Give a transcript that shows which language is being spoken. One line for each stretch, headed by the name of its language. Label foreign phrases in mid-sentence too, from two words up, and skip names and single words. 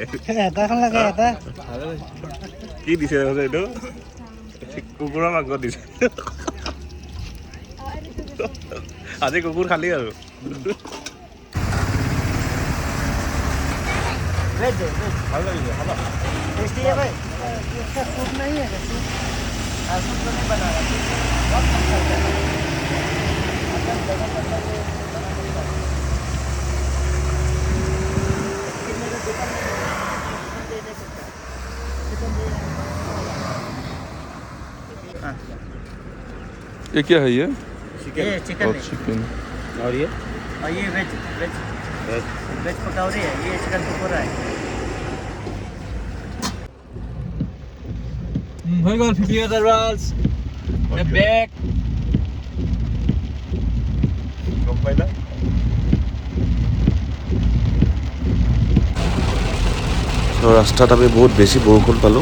Assamese: এটাখন লাগে এটা। কি দিছে এইটো? কুকুৰৰ মাংস দিছে। আজি কুকুৰ খালি আৰু। ভাল লাগিছে, খাবা।
Hindi: टेस्टी है भाई। इसका सूप नहीं है क्या? सूप तो नहीं बना रहा। बहुत अच्छा है। ये क्या है ये? ये चिकन है। चिकन। और ये वेज पकौड़े है। ये चिकन पकौड़ा है।
Assamese: হৈ গ'ল ফিফি ৱাটাৰফলছ।
English: The back.
Assamese: গম পাইলা? চ' ৰাস্তাত আমি বহুত বেছি বৰষুণ পালোঁ।